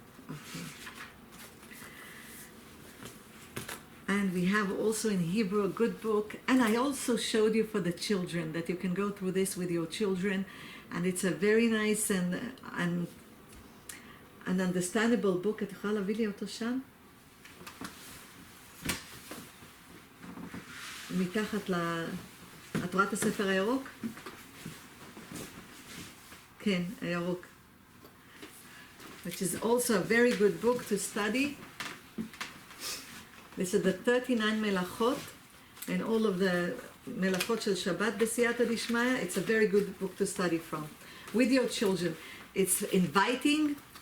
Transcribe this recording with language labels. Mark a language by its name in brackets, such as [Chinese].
[English] Okay. And we have also in Hebrew a good book. And I also showed you for the children that you can go through this with your children. And it's a very nice and an understandable book. [Hebrew] את יכולה להביא לי אותו שם? מתחת את רואה את הספר הירוק? כן, הירוק. [English] Which is also a very good book to study. This is the 39 Melachot and all of the Melachot של Shabbat B'siyata Dishmaya. It's a very good book to study from. With your children. It's inviting.